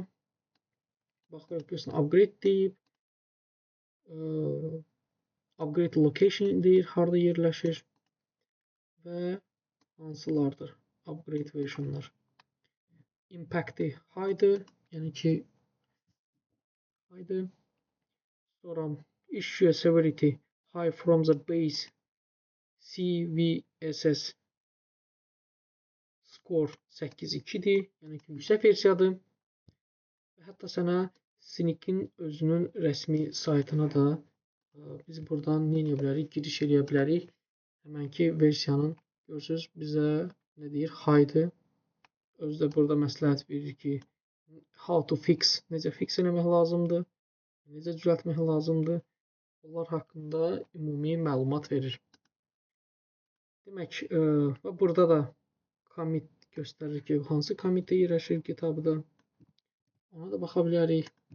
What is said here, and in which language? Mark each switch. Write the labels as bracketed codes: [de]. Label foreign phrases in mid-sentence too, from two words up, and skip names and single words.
[az] Baxırıq, görürsən, upgrade deyib. [en] Upgrade location [az] deyir, harada yerləşir. Və hansılardır? [en] Upgrade versionlar. Impact'i high'dır. [az] Yəni ki, high'dır. [en] Sonra issue severity high from the base CVSS score 8.2-dir. [az] Yəni ki, yüksək versiyadır. Və hətta sənə Sneak'in özünün rəsmi saytına da biz buradan nə edə bilərik? Giriş edə bilərik. Həmənki versiyanın görürsünüz, bizə nə deyir? High'dır. Özü də burada məsləhət verir ki, [en] how to fix, [az] necə fix eləmək lazımdır, necə düzəltmək lazımdır. Onlar haqqında ümumi məlumat verir. Demək, və burada da commit göstərir ki, hansı commitdə yerləşir kitabda. Ona da baxa bilərik.